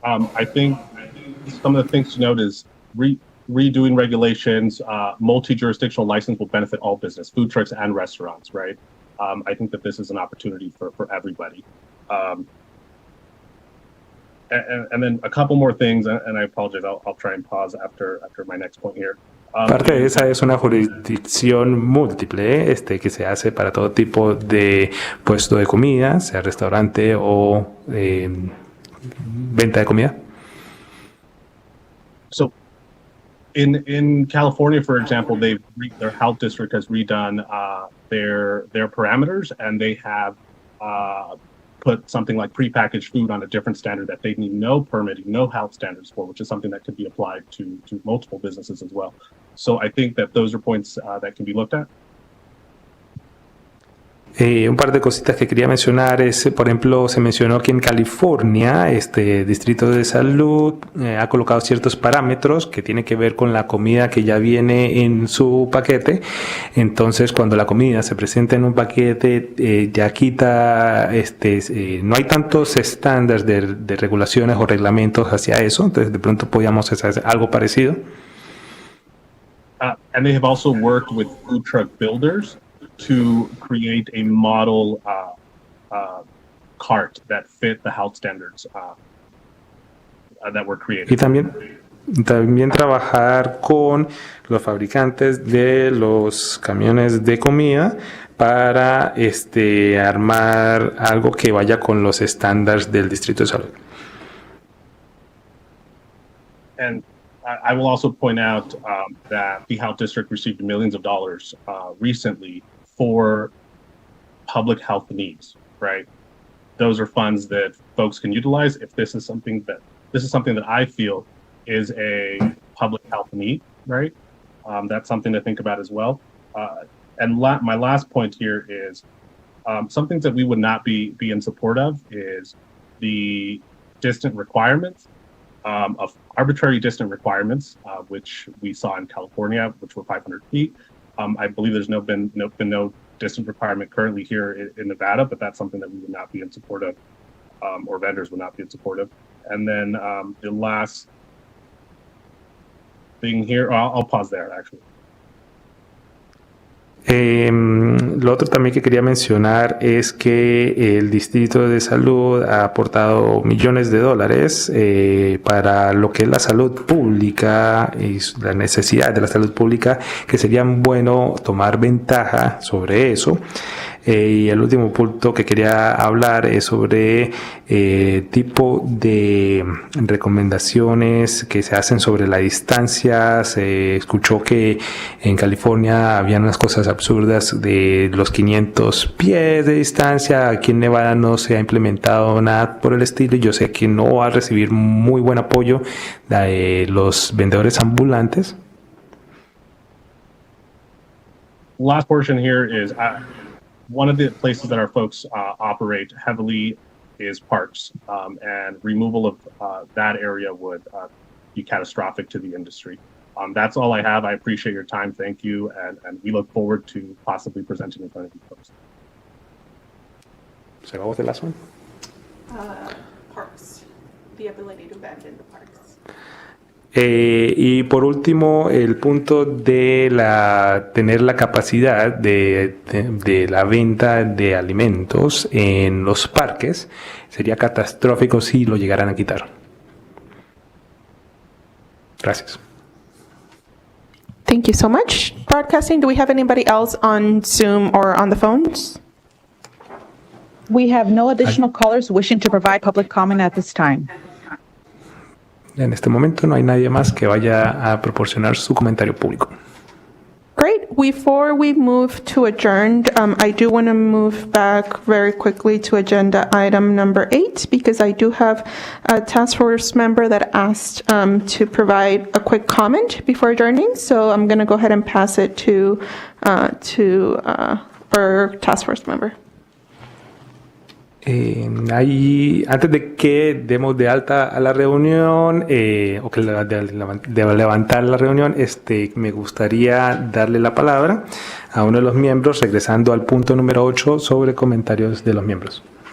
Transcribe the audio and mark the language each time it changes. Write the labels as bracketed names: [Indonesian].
[English] I think some of the things to note is redoing regulations, multi-jurisdictional license will benefit all business, food trucks and restaurants, right? I think that this is an opportunity for everybody. And then a couple more things, and I apologize, I'll try and pause after my next point here. [Spanish] Parte de esa es una jurisdicción múltiple, que se hace para todo tipo de puesto de comida, sea restaurante o venta de comida. [English] So, in California, for example, their health district has redone their parameters, and they have put something like prepackaged food on a different standard that they need no permitting, no health standards for, which is something that could be applied to multiple businesses as well. So I think that those are points that can be looked at. [Spanish] Un par de cositas que quería mencionar es, por ejemplo, se mencionó que en California, este Distrito de Salud ha colocado ciertos parámetros que tienen que ver con la comida que ya viene en su paquete. Entonces, cuando la comida se presenta en un paquete, ya quita, no hay tantos estándares de regulaciones o reglamentos hacia eso. Entonces, de pronto podíamos hacer algo parecido. [English] And they have also worked with food truck builders to create a model cart that fit the health standards that were created. [Spanish] Y también trabajar con los fabricantes de los camiones de comida para armar algo que vaya con los estándares del Distrito de Salud. [English] And I will also point out that the Health District received millions of dollars recently for public health needs, right? Those are funds that folks can utilize if this is something that I feel is a public health need, right? That's something to think about as well. And my last point here is some things that we would not be in support of is the distant requirements of arbitrary distant requirements, which we saw in California, which were 500 feet. I believe there's been no distant requirement currently here in Nevada, but that's something that we would not be in support of, or vendors would not be in support of. And then the last thing here, I'll pause there actually. [Spanish] Lo otro también que quería mencionar es que el Distrito de Salud ha aportado millones de dólares para lo que es la salud pública y la necesidad de la salud pública, que sería bueno tomar ventaja sobre eso. Y el último punto que quería hablar es sobre tipo de recomendaciones que se hacen sobre la distancia. Se escuchó que en California habían unas cosas absurdas de los 500 pies de distancia. Aquí en Nevada no se ha implementado nada por el estilo y yo sé que no va a recibir muy buen apoyo de los vendedores ambulantes. [English] Last portion here is one of the places that our folks operate heavily is parks, and removal of that area would be catastrophic to the industry. That's all I have. I appreciate your time. Thank you. And we look forward to possibly presenting in front of you folks. So what was the last one? Parks. The ability to vend in the parks. [Spanish] Y por último, el punto de tener la capacidad de la venta de alimentos en los parques sería catastrófico si lo llegaran a quitar. Gracias. [English] Thank you so much. Broadcasting, do we have anybody else on Zoom or on the phones? We have no additional callers wishing to provide public comment at this time. [Spanish] En este momento no hay nadie más que vaya a proporcionar su comentario público. [English] Great. Before we move to adjourned, I do want to move back very quickly to agenda item number 8 because I do have a task force member that asked to provide a quick comment before adjourning. So I'm going to go ahead and pass it to our task force member. [Spanish] Antes de que demos de alta a la reunión o que de levantar la reunión, me gustaría darle la palabra a uno de los miembros, regresando al punto número 8 sobre comentarios de los miembros.